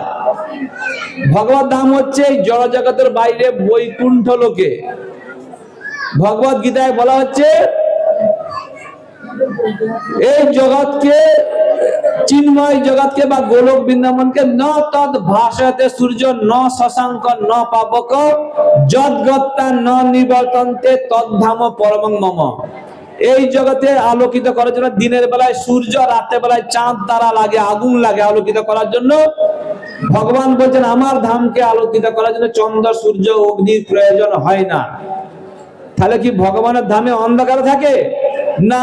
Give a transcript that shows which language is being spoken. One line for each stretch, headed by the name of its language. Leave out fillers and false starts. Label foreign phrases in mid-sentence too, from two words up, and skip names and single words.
Bangla: ভগবত ধাম হচ্ছে এই জড় জগতের বাইরে বৈকুণ্ঠ লোকে। ভগবত গীতায় বলা হচ্ছে এই জগৎকে, চিন্ময় জগৎকে বা গোলক বৃন্দাবনকে
Sanskrit: ন তদ ভাসতে সূর্য ন শশাঙ্ক ন পাবক যদ্গত্তা ন নিবর্তন্তে তদ্ধাম পরমং মম।
Bangla: এই জগতে আলোকিত করার জন্য দিনের বেলায় সূর্য, রাতের বেলায় চাঁদ তারা লাগে, আগুন লাগে আলোকিত করার জন্য। ভগবান বলছেন আমার ধামকে আলোকিত করার জন্য চন্দ্র, সূর্য, অগ্নির প্রয়োজন হয় না। তাহলে কি ভগবানের ধামে অন্ধকার থাকে না?